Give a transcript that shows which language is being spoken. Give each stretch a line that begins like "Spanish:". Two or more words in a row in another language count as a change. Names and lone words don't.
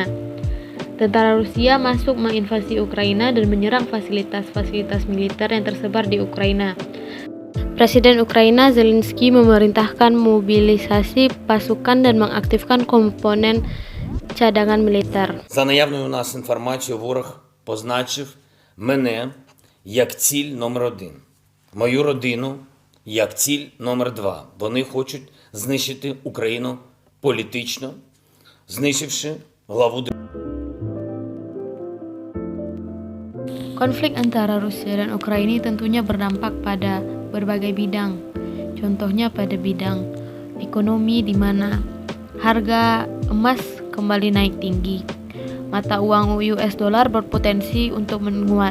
Indonesian: Tentara Rusia masuk menginvasi Ukraina dan menyerang fasilitas-fasilitas militer yang tersebar di Ukraina. Presiden Ukraina Zelensky memerintahkan mobilisasi pasukan dan mengaktifkan komponen cadangan militer.
Ukrainian: За наявною у нас інформацією, ворог позначив мене як ціль номер 1. Мою родину як ціль номер 2. Вони хочуть знищити Україну політично, знищивши главу держави.
Indonesian: Konflik antara Rusia dan Ukraina tentunya berdampak pada berbagai bidang. Contohnya pada bidang ekonomi di mana harga emas kembali naik tinggi. Mata uang US dollar berpotensi untuk menguat.